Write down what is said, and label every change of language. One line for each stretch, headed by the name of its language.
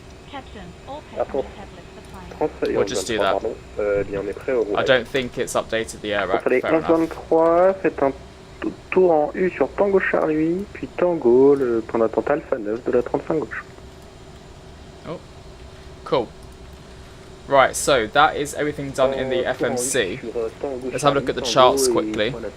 English: Captain, all passengers have left the plane. We'll just do that. I don't think it's updated the air rack. Fair enough.
French: Faites un tour en U sur Tango Charlie, puis Tango, le point d'attente Alpha 9 de la 35 gauche.
English: Oh, cool. Right, so that is everything done in the FMC. Let's have a look at the charts quickly.